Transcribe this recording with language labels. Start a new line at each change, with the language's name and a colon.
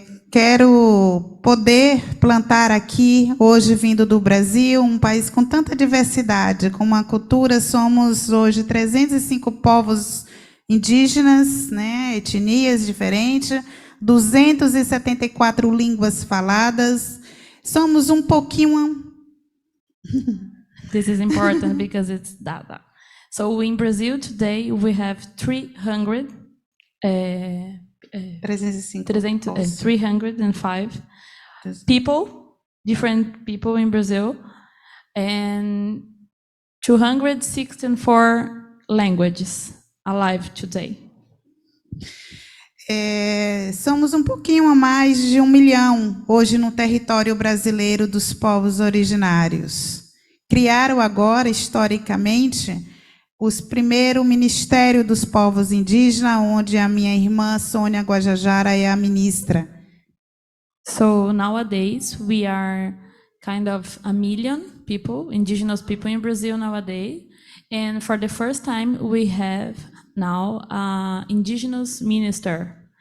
Portuguese: Quero poder plantar aqui, hoje vindo do Brasil, um país com tanta diversidade, com uma cultura, somos hoje 305 povos indígenas, etnias diferentes, 274 línguas faladas, somos um pouquinho...
English: This is important because it's data. So in Brazil today we have 305 people, different people in Brazil, and 264 languages alive today.
Portuguese: Somos um pouquinho a mais de 1 milhão hoje no território brasileiro dos povos originários. Criaram agora, historicamente, os primeiro Ministério dos Povos Indígenas, onde a minha irmã Sônia Guajajara é a ministra.
English: So nowadays we are kind of 1 million people, indigenous people in Brazil nowadays. And for the first time, we have now an indigenous minister.